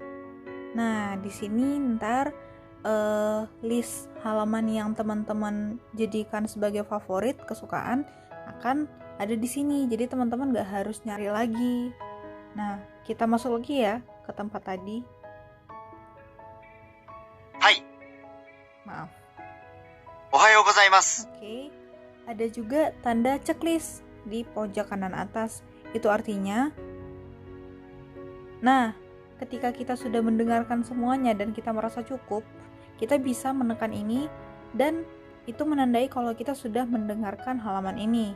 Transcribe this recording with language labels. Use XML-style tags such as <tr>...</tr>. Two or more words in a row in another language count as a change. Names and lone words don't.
<id>Nah, di sini ntar list halaman yang teman-teman jadikan sebagai favorit kesukaan akan ada di sini. Jadi teman-teman gak harus nyari lagi. Nah, kita masuk lagi ya ke tempat tadi.</id> <ja>はい。</ja> <id>Maaf.</id> <ja>おはようございます。</ja> <id>Oke. Ada juga tanda checklist di pojok kanan atas. Itu artinya, nah, ketika kita sudah mendengarkan semuanya dan kita merasa cukup, kita bisa menekan ini dan itu menandai kalau kita sudah mendengarkan halaman ini.</id>